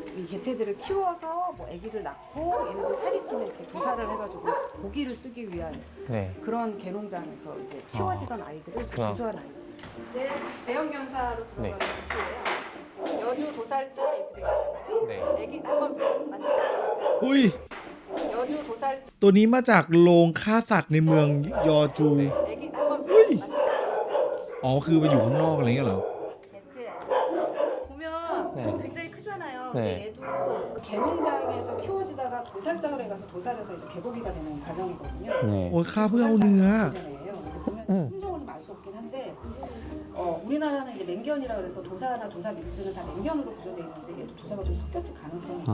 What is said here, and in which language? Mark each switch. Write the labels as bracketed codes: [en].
[ko] 이 개체들을 키워서 뭐 아기를 낳고 얘네들 살이 찌면 이렇게 도살을 해가지고 고기를 쓰기 위한 네. 그런 개농장에서 이제 키워지던 아이들을 그렇구나. 구조한 아이들. 이제 대형견사로 네. 들어가는 거예요. 여주 도살자 이렇게 되잖아요. 네. 아기 한번 만져볼게요. อุ้ย 여주 도살자 [th] ตัวนี้มาจากโรงฆ่าสัตว์ในเมืองยอจู [ko] 아기 한번 으이. 만져볼게요. [th] อ๋อคือไปอยู่ข้างนอกอะไรเงี้ยเหรอ [ko] 보면 네. 굉장히 크잖아요. 네. 근데 얘도 그 개농장에서 키워지다가 도살장을 해가서 도살해서 이제 개고기가 되는 과정이거든요. 네. [th] โอ้ยฆ่าเพื่อเอาเนื้อ [ko] 보면 품종을 좀 알 수 없긴 한데 우리나라는 이제 맹견이라 그래서 도사나 도사 믹스는 다 맹견으로 구조되어 있는데 얘도 도사가 좀 섞였을 가능성이